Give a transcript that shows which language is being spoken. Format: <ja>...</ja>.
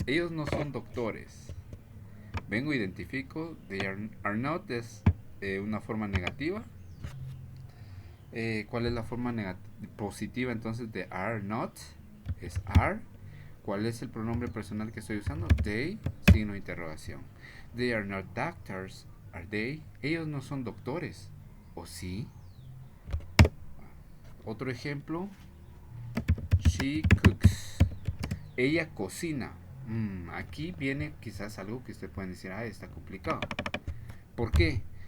<es>Ellos no son doctores. Vengo, identifico.</es> <en>They are not</en> <es>es una forma negativa. ¿Cuál es la forma positiva entonces de are not? Es are. ¿Cuál es el pronombre personal que estoy usando? They, signo de interrogación.</es> <en>They are not doctors, are they?</en> <es>Ellos no son doctores, ¿o sí? Otro ejemplo.</es> <en>She cooks.</en> <es>Ella cocina. Aquí viene quizás algo que usted puede decir, está complicado. ¿Por qué?</es>